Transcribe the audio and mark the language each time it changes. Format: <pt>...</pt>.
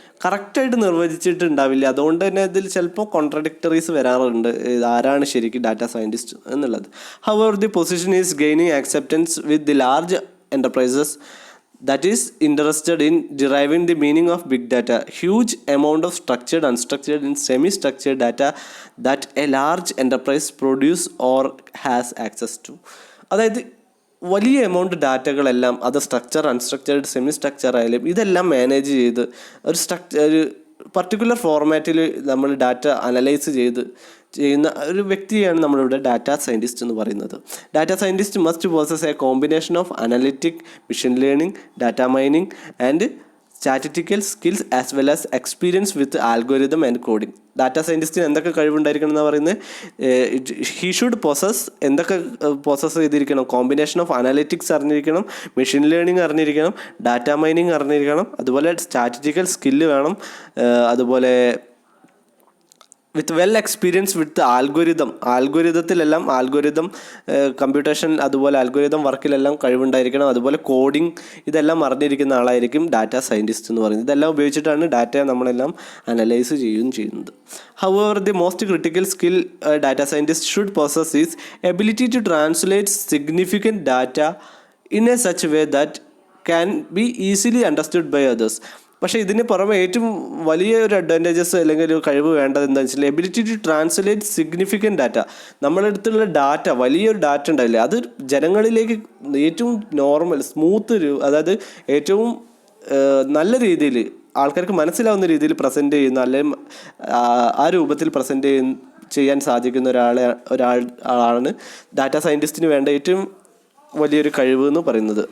<ml>കറക്റ്റായിട്ട് നിർവചിച്ചിട്ടുണ്ടാവില്ല. അതുകൊണ്ട് തന്നെ ഇതിൽ ചിലപ്പോൾ കോൺട്രഡിക്ടറീസ് വരാറുണ്ട്, ആരാണ് ശരിക്കും ഡാറ്റ സയൻറ്റിസ്റ്റ് എന്നുള്ളത്.</ml> <en>However the position is gaining acceptance with the large enterprises that is interested in deriving the meaning of big data. Huge amount of structured, unstructured and semi-structured data that a large enterprise produce or has access to.</en> <ml>അതായത് വലിയ amount ഡാറ്റകളെല്ലാം അത് structure, unstructured, semi structure ആയാലും ഇതെല്ലാം manage ചെയ്ത് ഒരു particular ഫോർമാറ്റിൽ നമ്മൾ data analyse ചെയ്യുന്ന ഒരു വ്യക്തിയാണ് നമ്മളിവിടെ ഡാറ്റ സയൻറ്റിസ്റ്റ് എന്ന് പറയുന്നത്.</ml> <en>Data scientist must possess a combination of analytic, machine learning, data mining and statistical skills as well as experience with algorithm and coding.</en> <ml>Data സയൻറ്റിസ്റ്റിന് എന്തൊക്കെ കഴിവുണ്ടായിരിക്കണം എന്ന് പറയുന്നത്, ഹി ഷുഡ് എന്തൊക്കെ പോസസ് ചെയ്തിരിക്കണം, കോമ്പിനേഷൻ ഓഫ് അനാലിറ്റിക്സ് അറിഞ്ഞിരിക്കണം, machine learning അറിഞ്ഞിരിക്കണം, data mining അറിഞ്ഞിരിക്കണം, അതുപോലെ statistical skill വേണം, അതുപോലെ</ml> <en>with well experience with</en> <ml>ആൽഗോരിതത്തിലെല്ലാം computation അതുപോലെ ആൽഗോരിതം വർക്കിലെല്ലാം കഴിവുണ്ടായിരിക്കണം. അതുപോലെ കോഡിംഗ് ഇതെല്ലാം അറിഞ്ഞിരിക്കുന്ന ആളായിരിക്കും ഡാറ്റാ സയൻറ്റിസ്റ്റ് എന്ന് പറയുന്നത്. ഇതെല്ലാം ഉപയോഗിച്ചിട്ടാണ് ഡാറ്റയെ നമ്മളെല്ലാം അനലൈസ് ചെയ്യുന്നത്.</ml> <en>However the most critical skill data scientist should possess is ability to translate significant data in a such way that can be easily understood by others.</en> <ml>പക്ഷേ ഇതിന് പുറമെ ഏറ്റവും വലിയ ഒരു അഡ്വാൻറ്റേജസ് അല്ലെങ്കിൽ ഒരു കഴിവ് വേണ്ടത് എന്താണെന്ന് വെച്ചാൽ</ml> <en>Ability to translate significant data.</en> <ml>നമ്മുടെ അടുത്തുള്ള ഡാറ്റ, വലിയൊരു ഡാറ്റ ഉണ്ടാവില്ലേ, അത് ജനങ്ങളിലേക്ക് ഏറ്റവും നോർമൽ അതായത് ഏറ്റവും നല്ല രീതിയിൽ ആൾക്കാർക്ക് മനസ്സിലാവുന്ന രീതിയിൽ പ്രസൻറ്റ് ചെയ്യുന്ന, അല്ലെങ്കിൽ ആ രൂപത്തിൽ പ്രസൻറ്റ് ചെയ്യാൻ സാധിക്കുന്ന ഒരാളാണ് ഡാറ്റാ സയൻറ്റിസ്റ്റിന് വേണ്ട ഏറ്റവും വലിയൊരു കഴിവ് എന്ന് പറയുന്നത്.</ml>